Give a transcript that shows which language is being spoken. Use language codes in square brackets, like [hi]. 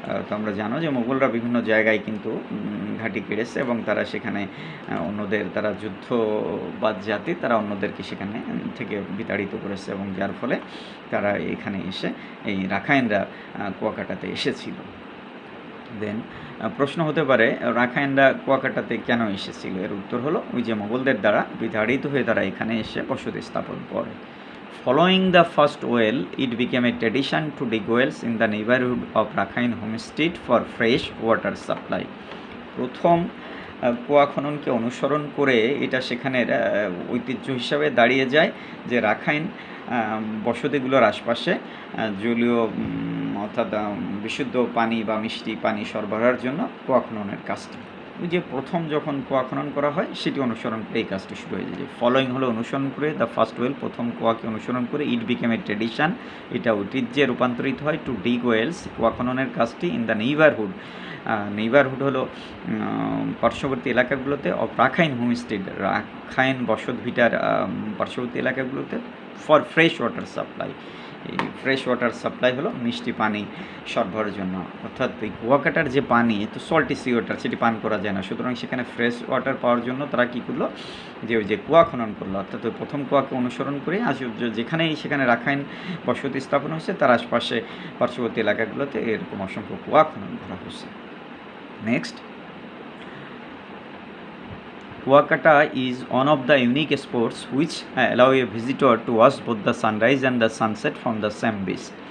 [bn] তোমরা জানো যে মুঘলরা বিভিন্ন জায়গায় কিন্তু ঘাঁটি কেড়েছে এবং তারা সেখানে অন্যদের, তারা যুদ্ধবাদ জাতি, তারা অন্যদেরকে সেখানে থেকে বিতাড়িত করেছে এবং যার ফলে তারা এখানে এসে এই রাখাইনরা কুয়াকাটাতে এসেছিল। দেন প্রশ্ন হতে পারে রাখাইনরা কুয়াকাটাতে কেন এসেছিল? এর উত্তর হলো ওই যে মোগলদের দ্বারা বিতাড়িত হয়ে তারা এখানে এসে বসতি স্থাপন করে। [en] Following the first well, it became a tradition to dig wells in the neighborhood of Rakhine homestead for fresh water supply. [bn] প্রথম কুয়া খননকে অনুসরণ করে এটা সেখানের ঐতিহ্য হিসাবে দাঁড়িয়ে যায় যে রাখাইন বসতিগুলোর আশপাশে জলীয় অর্থাৎ বিশুদ্ধ পানি বা মিষ্টি পানি সরবরাহের জন্য কুয়া খননের কাজটি, ওই যে প্রথম যখন কুয়া খনন করা হয় সেটি অনুসরণ করে এই কাজটি শুরু হয়ে যায়। [en] following [bn] হলো অনুসরণ করে, [en] the first well [bn] প্রথম কুয়াকে অনুসরণ করে, [en] it became a tradition [bn] এটা ঐতিহ্যে রূপান্তরিত হয়, [en] to dig wells [bn] কুয়া খননের কাজটি, [en] in the neighbourhood neighbourhood [bn] হলো পার্শ্ববর্তী এলাকাগুলোতে, [en] of Rakhine homestead [bn] রাখাইন বসত ভিটার পার্শ্ববর্তী এলাকাগুলোতে, [en] For fresh water supply. [bn] এই ফ্রেশ ওয়াটার সাপ্লাই হলো মিষ্টি পানি সরবরাহের জন্য। অর্থাৎ এই কুয়াকাটার যে পানি তো [en] salty sea water, [bn] সেটি পান করা যায় না, সুতরাং সেখানে ফ্রেশ ওয়াটার পাওয়ার জন্য তারা কী করলো যে ওই যে কুয়া খনন করলো। অর্থাৎ ওই প্রথম কুয়াকে অনুসরণ করে আজ যেখানেই সেখানে রাখাইন বসতি স্থাপন হয়েছে তার আশপাশে পার্শ্ববর্তী এলাকাগুলোতে এরকম অসংখ্য কুয়া খনন করা হয়েছে। [en] Next, Kuakata is one of the unique spots which allow a visitor to watch both the sunrise and the sunset from the same beach.